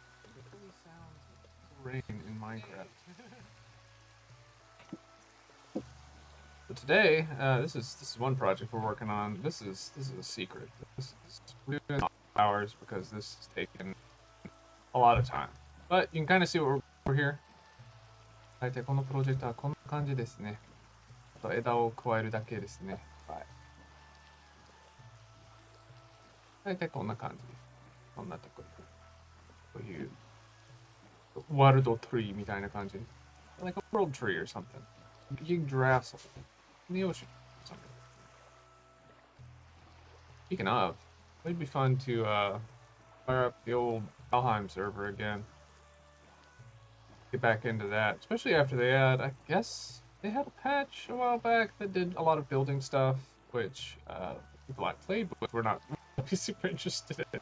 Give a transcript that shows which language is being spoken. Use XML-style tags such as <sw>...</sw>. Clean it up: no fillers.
<en>The early sounds of peaceful rain in Minecraft. So today, this is one project we're working on. This is a secret. We're doing hours because this has taken a lot of time. But you can kind of see what we're here.</en> <ja>大体このプロジェクトはこんな感じですね。あと枝を加えるだけですね。はい。大体こんな感じ。こんなところ。こういうワールドトリーみたいな感じ。</ja> <en>Like a world tree or something. You can draft something in the ocean or something. Speaking of, it'd be fun to fire up the old Valheim server again. Get back into that, especially after they had, I guess, they had a patch a while back that did a lot of building stuff, which people I played with were not really super interested in.</en>